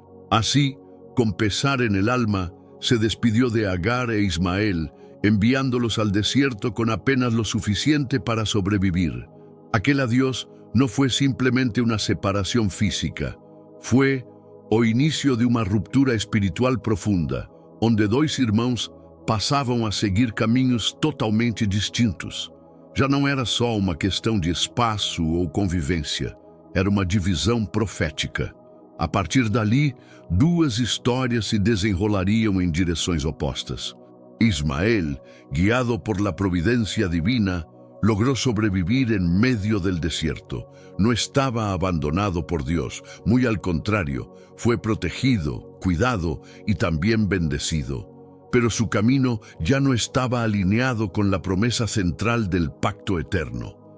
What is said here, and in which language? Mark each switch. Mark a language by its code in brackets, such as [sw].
[es] Así, con pesar en el alma, se despidió de Agar e Ismael, enviándolos al desierto con apenas lo suficiente para sobrevivir. Aquel adiós no fue simplemente una separación física, fue [pt] o inicio de uma ruptura espiritual profunda, onde dois irmãos passavam a seguir caminhos totalmente distintos. Já não era só uma questão de espaço ou convivência, era uma divisão profética. A partir dali, duas histórias se desenrolariam em direções opostas. [es] Ismael, guiado por la providencia divina, logró sobrevivir en medio del desierto. No estaba abandonado por Dios, muy al contrario, fue protegido, cuidado y también bendecido. Pero su camino ya no estaba alineado con la promesa central del pacto eterno.